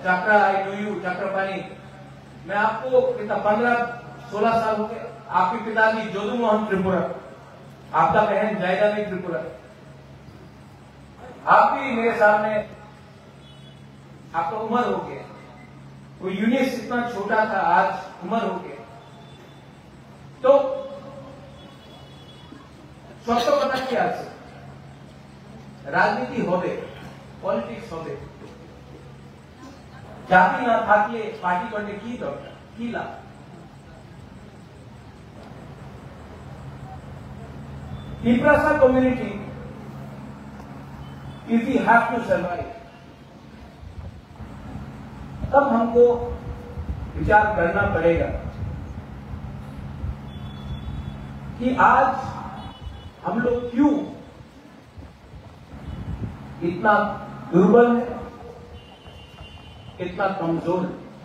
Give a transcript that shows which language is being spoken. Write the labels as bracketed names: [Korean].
[Hindi] Chakra, [English] I know you, [Hindi] Chakrapani, मैं आपको कितना 15-16 साल हो गए। आपके पिताजी जोधू मोहन त्रिपुरा, आपका बहन जायदानी त्रिपुरा, आप भी मेरे सामने, आपका उम्र हो गया। वो यूनिस इतना छोटा था, आज उम्र हो गया। [Bangla] तो সত্য কথা কি আছে, রাজনীতি হবে, পলিটিক্স হবে, জাতি না থাকলে পার্টি করলে কি দরকার, কি লাভ? [English] Piprasa community, if we have to survive, [Hindi] तब हमको विचार करना पड़ेगा कि आज हम लोग क्यों इतना दुर्बल है, इतना कमजोर है।